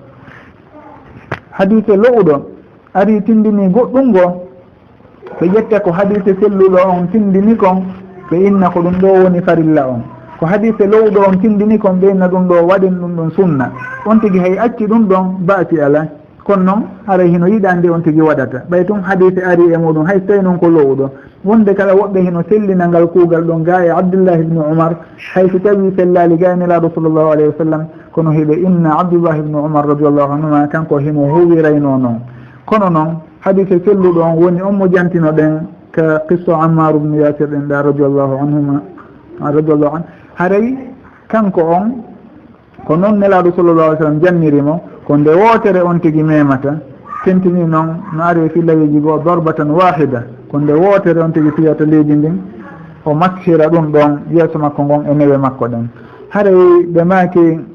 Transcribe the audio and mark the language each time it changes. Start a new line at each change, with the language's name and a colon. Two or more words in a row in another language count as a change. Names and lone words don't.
Fula: hadise lowɗo ari tindini goɗɗum ngo ɓe ƴetta ko hadise selluɗo on tindini kon ɓe inna ko ɗum ɗo woni farilla on ko hadise lowɗo on tindini kon ɓe inna ɗum ɗo waɗin ɗum ɗon sunna on tigui hay acci ɗum ɗon baati ala kono noon haray hino yiɗa nde on tigui waɗata ɓay tun hadise ari e muɗum hay so tawi noon ko lowɗo wonde kala woɓɓe hino sellina ngal kuugal ɗon ga e abdullah ibni umar hay so tawi sellali ga e nelaɗo
Arabic: صلى الله عليه وسلم
Fula: kono hiɓe inna abdullah ibni umar
Arabic: رضي الله عنهما
Fula: kanko himo huwirayno noon kono noon hadise selluɗo on woni on mo jantino ɗen ka qissa ammar ibnu yasir ɗen ɗa
Arabic: رضي الله عنهما رضي الله عن
Fula: haray kanko on ko noon nelaɗo
Arabic: صلى الله عليه وسلم
Fula: jannirimo ko nde wootere on tigui memata tentini noon no ari e fillawiji goo
Arabic: ضربة واحدة
Fula: ko nde wootere on tigui fiyata leydi ndin o maskira ɗum ɗon yeeso makko ngon e newe makko ɗen haray ɓe maaki